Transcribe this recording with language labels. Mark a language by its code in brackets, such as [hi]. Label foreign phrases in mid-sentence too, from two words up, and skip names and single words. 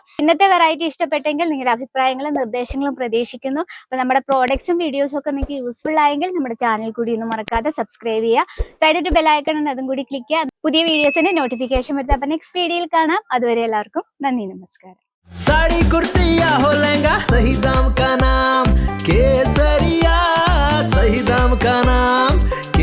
[ml] ഇന്നത്തെ വെറൈറ്റി ഇഷ്ടപ്പെട്ടെങ്കിൽ നിങ്ങളുടെ അഭിപ്രായങ്ങളും നിർദ്ദേശങ്ങളും പ്രതീക്ഷിക്കുന്നു. അപ്പൊ നമ്മുടെ പ്രോഡക്ട്സും വീഡിയോസും ഒക്കെ നിങ്ങൾക്ക് യൂസ്ഫുൾ ആയെങ്കിൽ നമ്മുടെ ചാനൽ കൂടി ഒന്നും മറക്കാതെ സബ്സ്ക്രൈബ് ചെയ്യുക. സൈഡിൽ [en] bell icon [ml] ഉണ്ട്, അതും കൂടി ക്ലിക്ക് ചെയ്യുക. പുതിയ [en] videos notification [ml] വരുന്നത്. അപ്പൊ [en] next video [ml] കാണാം. അതുവരെ എല്ലാവർക്കും നന്ദി, നമസ്കാരം. [hi] साड़ी कुर्ती या हो लहंगा, सही दाम का नाम केसरिया, सही दाम का नाम